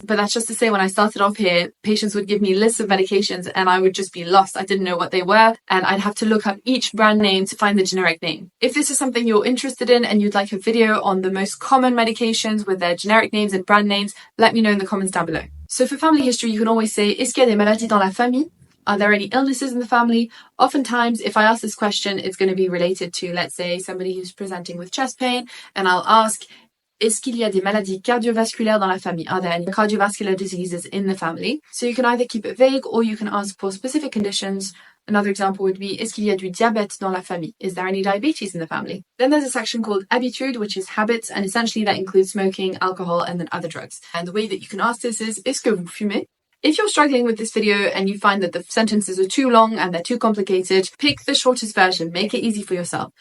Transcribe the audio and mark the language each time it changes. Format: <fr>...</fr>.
<en>But that's just to say when I started off here, patients would give me lists of medications and I would just be lost. I didn't know what they were and I'd have to look up each brand name to find the generic name. If this is something you're interested in and you'd like a video on the most common medications with their generic names and brand names, let me know in the comments down below. So for family history, you can always say,</en> <fr>est-ce qu'il y a des maladies dans la famille?</fr> <en>Are there any illnesses in the family? Oftentimes, if I ask this question, it's going to be related to, let's say, somebody who's presenting with chest pain, and I'll ask,</en> <fr>Est-ce qu'il y a des maladies cardiovasculaires dans la famille?</fr> <en>Are there any cardiovascular diseases in the family? So you can either keep it vague or you can ask for specific conditions. Another example would be,</en> <fr>est-ce qu'il y a du diabète dans la famille?</fr> <en>Is there any diabetes in the family? Then there's a section called habitude, which is habits, and essentially that includes smoking, alcohol, and then other drugs. And the way that you can ask this is,</en> <fr>est-ce que vous fumez?</fr> <en>If you're struggling with this video and you find that the sentences are too long and they're too complicated, pick the shortest version, make it easy for yourself.</en>